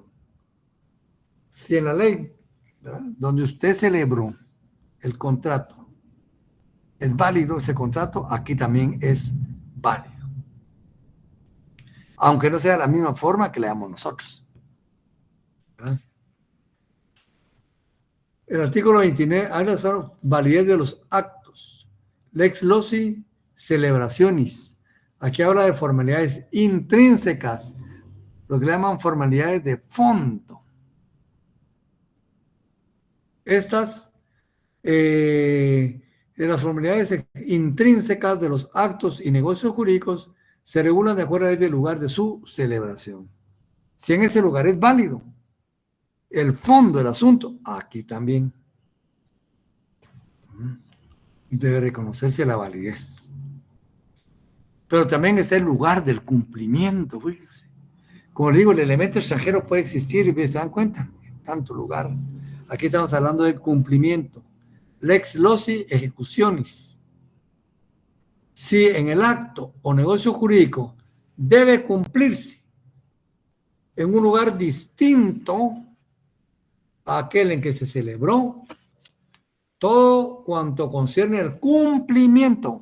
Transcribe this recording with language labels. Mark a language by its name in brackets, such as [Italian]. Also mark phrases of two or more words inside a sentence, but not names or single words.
[Spanish] Si en la ley, ¿verdad?, donde usted celebró el contrato es válido ese contrato, aquí también es válido. Aunque no sea de la misma forma que le damos nosotros, ¿verdad? El artículo 29 habla de la validez de los actos. [Latin] Lex loci celebrationis. [Spanish] Aquí habla de formalidades intrínsecas, lo que le llaman formalidades de fondo. Estas, las formalidades intrínsecas de los actos y negocios jurídicos se regulan de acuerdo al lugar de su celebración. Si en ese lugar es válido, el fondo del asunto, aquí también debe reconocerse la validez. Pero también está el lugar del cumplimiento, fíjense. Como digo, el elemento extranjero puede existir, y se dan cuenta, en tanto lugar. Aquí estamos hablando del cumplimiento. [Latin] Lex loci ejecutionis. [Spanish] Si en el acto o negocio jurídico debe cumplirse en un lugar distinto a aquel en que se celebró, todo cuanto concierne al cumplimiento.